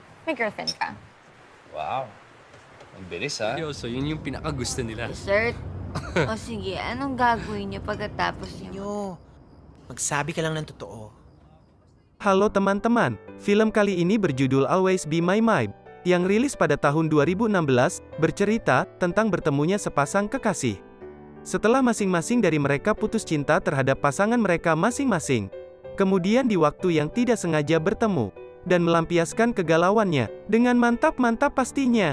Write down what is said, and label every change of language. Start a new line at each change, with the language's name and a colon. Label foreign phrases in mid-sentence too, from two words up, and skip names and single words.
Filipino: may girlfriend ka. Wow. Ang bilis, ha? Seryoso, yun yung pinakagusto nila. Dessert? O sige, anong gagawin niyo pagkatapos niyo? Magsabi ka lang ng totoo.
Indonesian: Halo teman-teman, film kali ini berjudul Always Be My Vibe, yang rilis pada tahun 2016, bercerita tentang bertemunya sepasang kekasih. Setelah masing-masing dari mereka putus cinta terhadap pasangan mereka masing-masing, kemudian di waktu yang tidak sengaja bertemu, dan melampiaskan kegalauannya, dengan mantap-mantap pastinya.